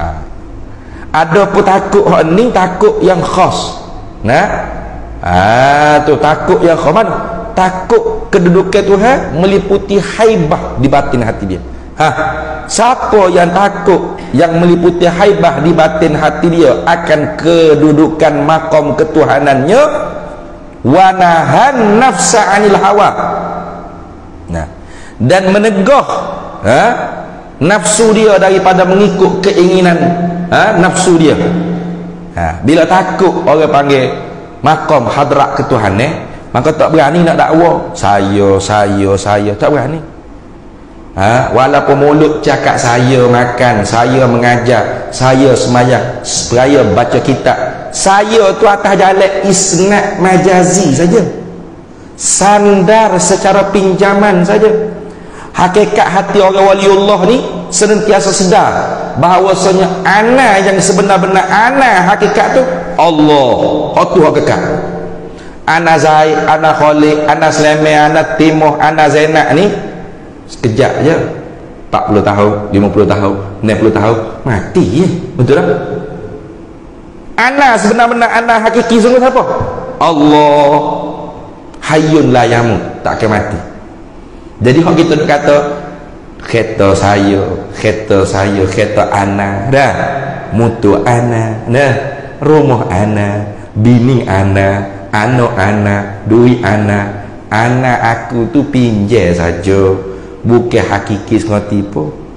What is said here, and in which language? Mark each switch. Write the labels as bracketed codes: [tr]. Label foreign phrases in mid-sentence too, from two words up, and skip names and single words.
[ms] Ada pun takut hak ni, takut yang khas. Nah, tu takut yang khas mana? Takut kedudukan Tuhan meliputi haibah di batin hati dia. Ha, siapa yang takut yang meliputi haibah di batin hati dia akan kedudukan makom ketuhanannya, [ar] ونهى النفس عن الهوى. [ms] Nah, dan menegah nafsu dia daripada mengikut keinginan nafsu dia. Bila takut orang panggil makom hadrat ketuhanan, maka tak berani nak dakwa saya tak berani. Walaupun mulut cakap saya makan, saya mengajar, saya semayang, saya baca kitab, saya tu atas jalan isnad majazi saja, sandar secara pinjaman saja. Hakikat hati orang waliullah ni senantiasa sedar bahawasanya ana yang sebenar-benar ana hakikat tu Allah. Itu hakikat. Ana Zaid, ana Khalid, ana Sulaiman, ana Timoh, ana Zainab ni sekejap je, 40 tahun, 50 tahun, 60 tahun mati je. Betul tak? Ana sebenar-benar ana hakiki sungguh siapa? Allah. [ar] حي لا يموت, [ms] tak akan mati. Jadi kalau kita nak kata kereta saya, kereta ana dah, motor ana dah, rumah ana, bini ana, anak ana, duit ana, anak aku tu pinjam saja, bukan hakiki semua tipu.